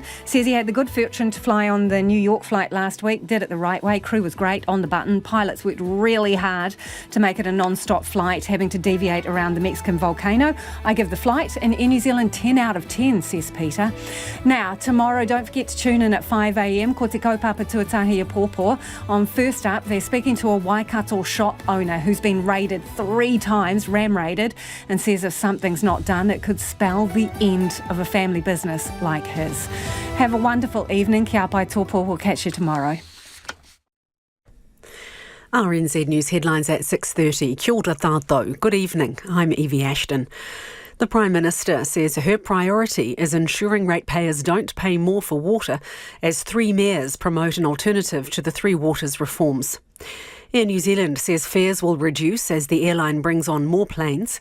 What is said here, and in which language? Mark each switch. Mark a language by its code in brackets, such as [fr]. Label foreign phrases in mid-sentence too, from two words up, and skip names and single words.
[en] Says he had the good fortune to fly on the New York flight last week, did it the right way. Crew was great, on the button. Pilots worked really hard to make it a non-stop flight, having to deviate around the Mexican volcano. I give the flight in Air New Zealand 10 out of 10, says Peter. Now, tomorrow, don't forget to tune in at 5 a.m. [mi] Ko te kaupapa tuatahi a pōpō. [en] On First Up, they're speaking to a Waikato shop owner who's been raided 3 times, ram-raided, and says if something's not done, it could spell the end of a family business like his. Have a wonderful evening. [mi] Kia pai tōpō. [en] We'll catch you tomorrow. RNZ News headlines at 6:30. [mi] Kia ora tātou. [en] Good evening. I'm Evie Ashton. The Prime Minister says her priority is ensuring ratepayers don't pay more for water as 3 mayors promote an alternative to the Three Waters reforms. Air New Zealand says fares will reduce as the airline brings on more planes.